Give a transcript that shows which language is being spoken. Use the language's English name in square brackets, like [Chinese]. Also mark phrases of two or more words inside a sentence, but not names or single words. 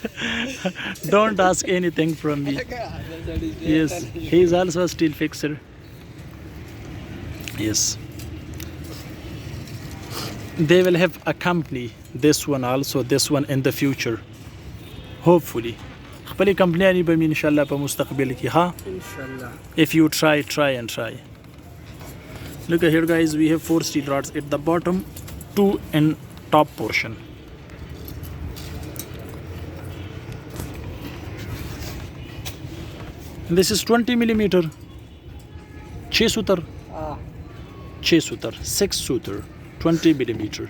[English] Don't ask anything from me. Yes, he is also a steel fixer. Yes. They will have a company, this one also, this one in the future. Hopefully. [Pashto] خپل کمپنی به [Arabic] ان شاء الله [Pashto] په مستقبل کې ها [English] Inshallah. if you try and try. Look here, guys, we have 4 steel rods at the bottom, 2 in top portion. And this is 20 millimeter 6 sutar, 6 sutar, 20 millimeter.